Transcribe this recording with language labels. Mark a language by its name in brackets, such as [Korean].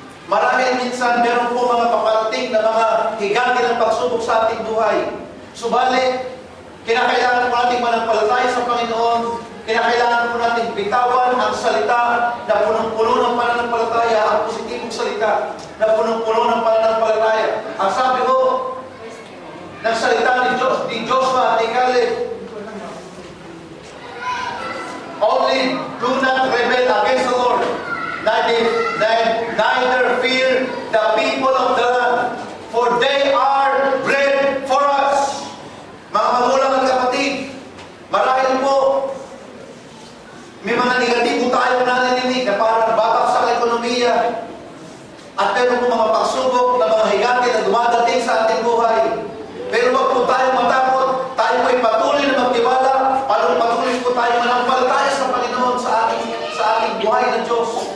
[Filipino] Marahil minsan meron po mga paparating na mga higante ng pagsubok sa ating buhay. Subalit, kinakailangan po natin manampalataya sa Panginoon. Kinakailangan po natin bitawan ang salita na punong-puno ng pananampalataya, ang positibong salita na punong-puno ng pananampalataya. Ang sabi ko ng salita ni Joshua at ni Caleb, [English] only do not rebel against the Lord, neither fear the people of the land, for they are bread for us. [Filipino] Mga magulang at kapatid, marahil po may mga negatibo tayo narinig na parang babagsak sa ekonomiya at meron po mga pagsubok na mga higante na dumadating sa ating buhay. Pero wag po tayo matakot, tayo po ay patuloy na magtiwala, patuloy po tayo manampalataya sa Panginoon sa ating buhay ng Diyos.